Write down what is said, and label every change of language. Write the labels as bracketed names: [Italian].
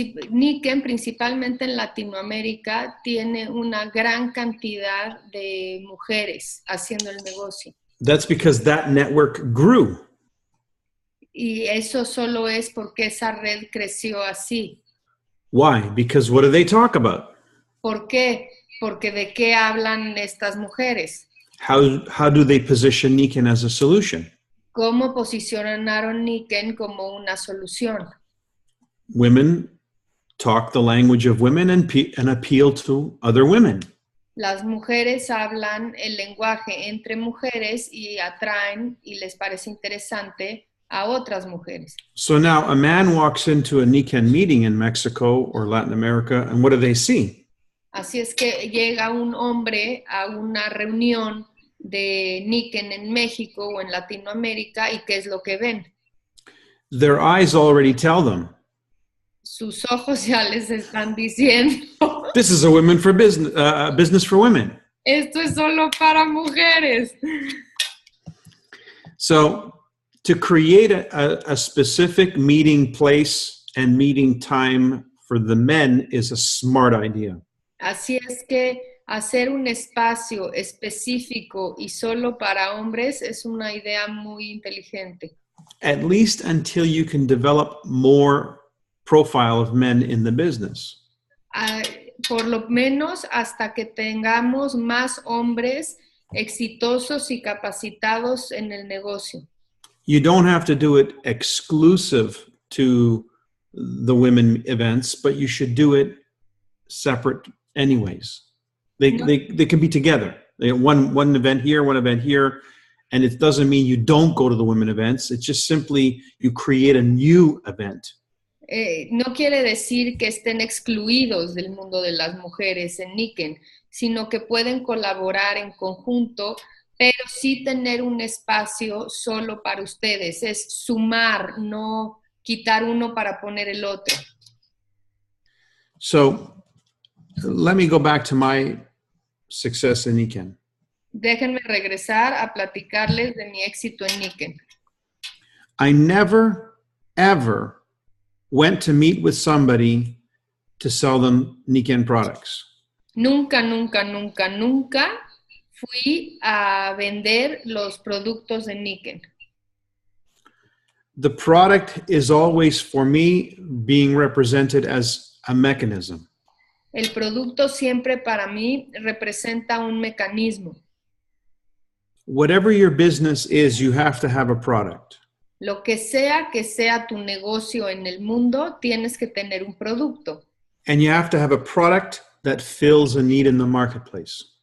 [Spanish] Nikken, principalmente en Latinoamérica, tiene una gran cantidad de mujeres haciendo el negocio. [English] That's because that network grew. [Spanish] Y eso solo es porque esa red creció así. [English] Why? Because what do they talk about? [Spanish] ¿Por qué? Porque ¿de qué hablan estas mujeres? [English] How do they position Nikken as a solution? [Spanish] ¿Cómo posicionaron Nikken como una solución? [English] Women talk the language of women and appeal to other women. [Spanish] Las mujeres hablan el lenguaje entre mujeres y atraen y les parece interesante a otras mujeres. [English] So now a man walks into a Nikken meeting in Mexico or Latin America, and what do they see? [Spanish] Así es que llega un hombre a una reunión de Nikken en México o en Latinoamérica y ¿qué es lo que ven? [English] Their eyes already tell them. [Spanish] Sus ojos ya les están diciendo [English] This is a women for business, business for women. [Spanish] Esto es solo para mujeres. [English] So to create a specific meeting place and meeting time for the men is a smart idea. [Spanish] Así es que hacer un espacio específico y solo para hombres es una idea muy inteligente. [English] At least until you can develop more profile of men in the business. [Spanish] Por lo menos hasta que tengamos más hombres exitosos y capacitados en el negocio. [English] You don't have to do it exclusive to the women events, but you should do it separate anyways. They can be together. One event here, one event here, and it doesn't mean you don't go to the women events. It's just simply you create a new event. [Spanish] No quiere decir que estén excluidos del mundo de las mujeres en Nikken, sino que pueden colaborar en conjunto, pero sí tener un espacio solo para ustedes. Es sumar, no quitar uno para poner el otro. [English] So, let me go back to my success in Nikken. [Spanish] Déjenme regresar a platicarles de mi éxito en Nikken. [English] I never, ever went to meet with somebody to sell them Nikken products. [Spanish] Nunca, nunca, nunca, nunca fui a vender los productos de Nikken. [English] The product is always, for me, being represented as a mechanism. [Spanish] El producto siempre para mí representa un mecanismo. [English] Whatever your business is, you have to have a product. [Spanish] Lo que sea tu negocio en el mundo, tienes que tener un producto. [English] And you have to have a product that fills a need in the marketplace.